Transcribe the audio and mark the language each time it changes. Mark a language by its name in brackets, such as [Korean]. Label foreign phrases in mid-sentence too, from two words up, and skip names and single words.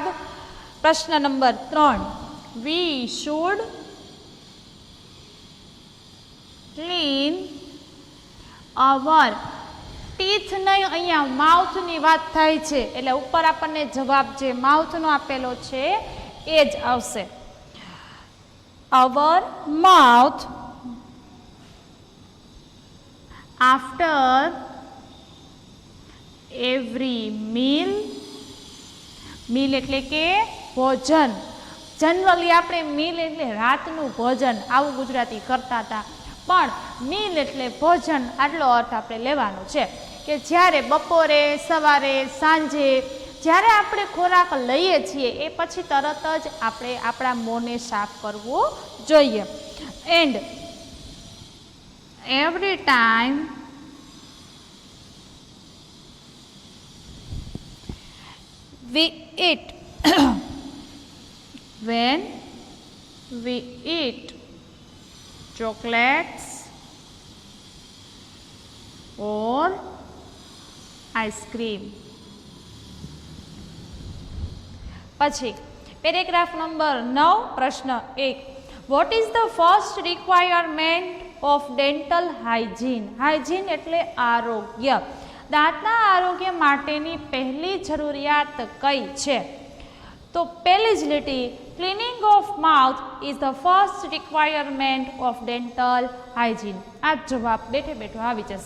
[Gujarati] પ્રશ્ન નંબર 3, [English] we should clean our teeth [Gujarati] નહીં, અહીંયા માઉથની વાત થાય છે એટલે ઉપર આપણને જવાબ જે માઉથનો આપેલો છે એ જ આવશે. [English] our mouth after every meal, meal [Gujarati] એટલે કે ભોજન. જનરલી આપણે મીલ એટલે રાતનું ભોજન આવું ગુજરાતી કરતા હતા, પણ મીલ એટલે ભોજન આટલો અર્થ આપણે લેવાનો છે કે જ્યારે બપોરે, સવારે, સાંજે જ્યારે આપણે ખોરાક લઈએ છીએ એ પછી તરત જ આપણે આપણા મોંને સાફ કરવું જોઈએ. [English] એન્ડ every time we eat when we eat chocolates or ice cream. [Gujarati] પછી પેરેગ્રાફ નંબર 9, પ્રશ્ન 1, [English] what is the first requirement of dental hygiene? [Gujarati] હાઇજીન એટલે આરોગ્ય. દાંતના આરોગ્ય માટેની પહેલી જરૂરિયાત કઈ છે? તો પહેલી જ લીટી, [English] cleaning of mouth is the first requirement of dental hygiene. [Gujarati] આ જવાબ બેઠે બેઠો આવી જશે.